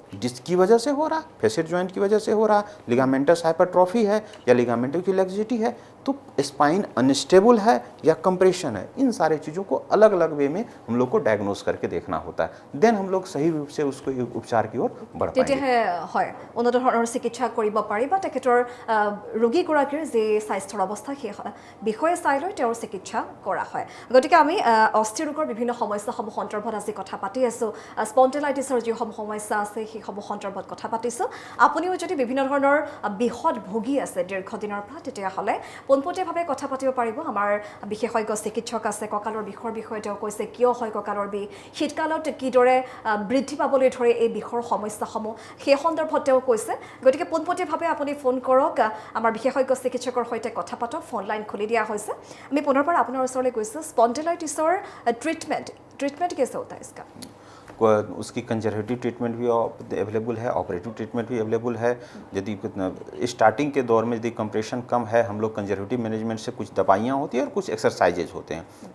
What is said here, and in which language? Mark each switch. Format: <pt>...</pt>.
<hi>Disc की वजह से हो रहा, फेशियल जॉइंट की वजह से हो रहा, लिगामेंटस हाइपरट्रॉफी है या लिगामेंटल की लैक्सिटी है, तो स्पाइन अनस्टेबल है या कंप्रेशन है। इन सारे चीज़ों को अलग अलग वे में हम लोग को डायग्नोज करके देखना होता है। देन हम लोग सही रूप से उसको उपचार की ओर बढ़ पाएंगे।</hi> <as>তেতিয়াহে হয় উন্নত ধৰণৰ চিকিৎসা কৰিব পাৰি বা তেখেতৰ ৰোগীগৰাকীৰ যি স্বাস্থ্যৰ অৱস্থা সেই বিষয়ে চাই লৈ তেওঁৰ চিকিৎসা কৰা হয়। গতিকে আমি অস্থি ৰোগৰ বিভিন্ন সমস্যাসমূহ সন্দৰ্ভত আজি কথা পাতি আছোঁ। স্পন্ডিলাইটিছৰ যিসমূহ সমস্যা আছে সেইসমূহ সন্দৰ্ভত কথা পাতিছোঁ। আপুনিও যদি বিভিন্ন ধৰণৰ বিহত ভুগি আছে দীৰ্ঘদিনৰ পৰা, তেতিয়াহ'লে পোনপটীয়াভাৱে কথা পাতিব পাৰিব। আমাৰ বিশেষজ্ঞ চিকিৎসক আছে, কঁকালৰ বিষৰ বিষয়ে তেওঁ কৈছে কিয় হয় কঁকালৰ বিষ, শীতকালত কিদৰে বৃদ্ধি পাবলৈ ধৰে এই বিষৰ সমস্যাসমূহ, সেই সন্দৰ্ভত তেওঁ কৈছে। গতিকে পোনপটীয়াভাৱে আপুনি ফোন কৰক, আমাৰ বিশেষজ্ঞ চিকিৎসকৰ সৈতে কথা পাতক। ফোন লাইন খুলি দিয়া হৈছে। আমি পুনৰবাৰ আপোনাৰ ওচৰলৈ গৈছোঁ।</as> <hi>স্পন্ডিলাইটিছৰ ट्रीटमेंट कैसे होता है इसका? उसकी कंजर्वेटिव ट्रीटमेंट भी अवेलेबल है, ऑपरेटिव ट्रीटमेंट भी अवेलेबल है। यदि स्टार्टिंग के दौर में यदि कंप्रेशन कम है, हम लोग कंजर्वेटिव मैनेजमेंट से कुछ दवाइयाँ होती हैं और कुछ एक्सरसाइजेज होते हैं।</hi>